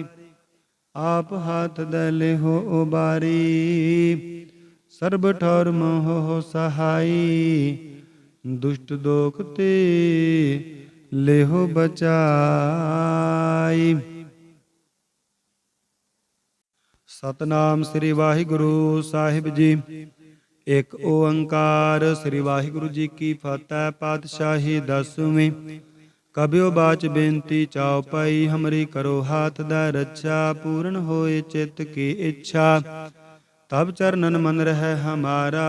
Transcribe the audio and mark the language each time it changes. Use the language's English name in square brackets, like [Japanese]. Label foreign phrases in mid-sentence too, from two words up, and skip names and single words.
[Braj] आप हाथ दै लिहो उबारी, सर्ब ठौर हो सहाय। दुष्ट दोख ते लेहो बचाई। [Punjabi] ਸਤਨਾਮ ਸ੍ਰੀ ਵਾਹਿਗੁਰੂ ਸਾਹਿਬ ਜੀ। ਇੱਕ ਓੰਕਾਰ ਸ੍ਰੀ ਵਾਹਿਗੁਰੂ ਜੀ ਕੀ ਫਤਿਹ। ਪਾਤਸ਼ਾਹੀ ਦਸਵੀਂ। [Braj] कबियो बाच बेनती चाउ पई, हमरी करो हाथ दा रच्छा। पूरन होए चित्त की इच्छा, तब चरनन मन रहि हमारा।